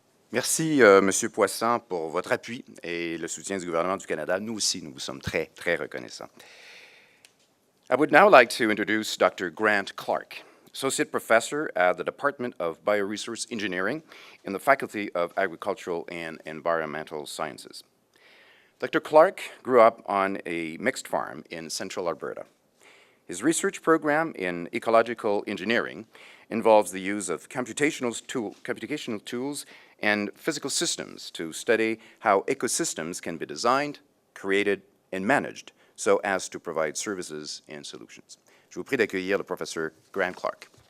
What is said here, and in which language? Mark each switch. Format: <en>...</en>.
<fr>Merci, Monsieur Poisson, pour votre appui et le soutien du gouvernement du Canada. Nous aussi, nous vous sommes très, très reconnaissants.</fr> <en>I would now like to introduce Dr. Grant Clark, Associate Professor at the Department of Bioresource Engineering in the Faculty of Agricultural and Environmental Sciences. Dr. Clark grew up on a mixed farm in central Alberta. His research program in ecological engineering involves the use of computational tools and physical systems to study how ecosystems can be designed, created, and managed so as to provide services and solutions.</en> <fr>Je vous prie d'accueillir le professeur Grant Clark.</fr>